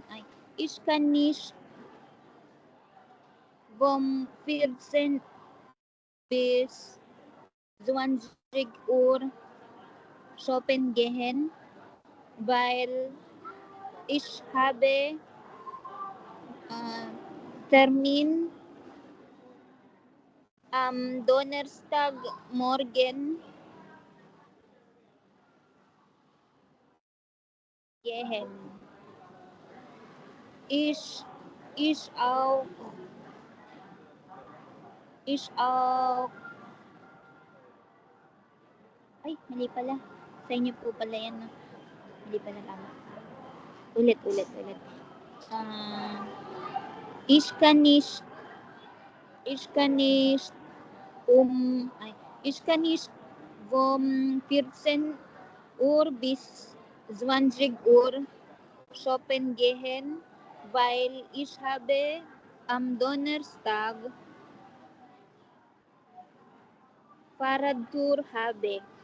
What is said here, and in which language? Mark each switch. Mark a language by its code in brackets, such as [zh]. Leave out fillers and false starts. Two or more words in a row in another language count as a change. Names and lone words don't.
[de] Ich kann nicht vom 14 bis 20 Uhr shoppen gehen, weil ich habe Termin am Donnerstagmorgen gehen. Ich auch. [tl] Ay, mali pala. Sa inyo po pala yan. No? Mali pala tama. Ulit. [de] Ich kann nicht Ich kann nicht vom 14 Uhr bis 20 Uhr shoppen gehen, weil ich habe am Donnerstag Fahrradtour habe.